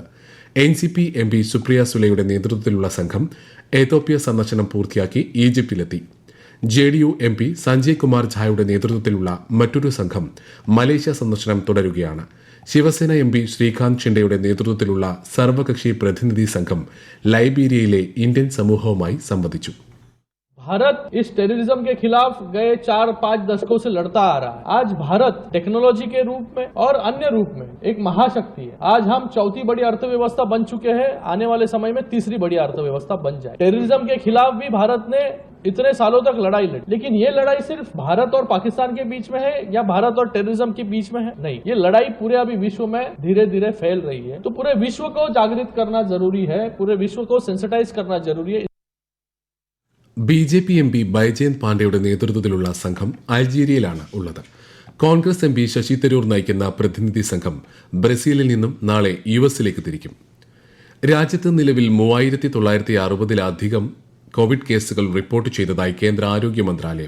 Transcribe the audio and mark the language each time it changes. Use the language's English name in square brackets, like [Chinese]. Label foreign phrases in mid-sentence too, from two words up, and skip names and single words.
[Malayalam] NCP MP സുപ്രിയ സുലെയുടെ നേതൃത്വത്തിലുള്ള സംഘം എത്യോപ്യ സന്ദർശനം പൂർത്തിയാക്കി ഈജിപ്തിലെത്തി. JDU MP സഞ്ജയ് കുമാർ ഝായുടെ നേതൃത്വത്തിലുള്ള മറ്റൊരു സംഘം മലേഷ്യ സന്ദർശനം തുടരുകയാണ്. ശിവസേന MP ശ്രീകാന്ത് ഷിൻഡെയുടെ നേതൃത്വത്തിലുള്ള സർവകക്ഷി പ്രതിനിധി സംഘം ലൈബീരിയയിലെ ഇന്ത്യൻ സമൂഹവുമായി സംവദിച്ചു. [Hindi] भारत इस टेररिज्म के खिलाफ गए 4-5 दशकों से लड़ता आ रहा है. आज भारत टेक्नोलॉजी के रूप में और अन्य रूप में एक महाशक्ति है. आज हम चौथी बड़ी अर्थव्यवस्था बन चुके हैं. आने वाले समय में तीसरी बड़ी अर्थव्यवस्था बन जाए. टेररिज्म के खिलाफ भी भारत ने इतने सालों तक लड़ाई लड़ी, लेकिन ये लड़ाई सिर्फ भारत और पाकिस्तान के बीच में है या भारत और टेररिज्म के बीच में है? नहीं, ये लड़ाई पूरे अभी विश्व में धीरे धीरे फैल रही है. तो पूरे विश्व को जागृत करना जरूरी है, पूरे विश्व को सेंसिटाइज करना जरूरी है. [Malayalam] BJP MP ബൈജയന്ത് പാണ്ഡെയുടെ നേതൃത്വത്തിലുള്ള സംഘം അൾജീരിയയിലാണ് ഉള്ളത്. കോൺഗ്രസ് MP ശശി തരൂർ നയിക്കുന്ന പ്രതിനിധി സംഘം ബ്രസീലിൽ നിന്നും നാളെ US തിരിക്കും. രാജ്യത്ത് നിലവിൽ 3960-ലധികം കോവിഡ് കേസുകൾ റിപ്പോർട്ട് ചെയ്തതായി കേന്ദ്ര ആരോഗ്യ മന്ത്രാലയം.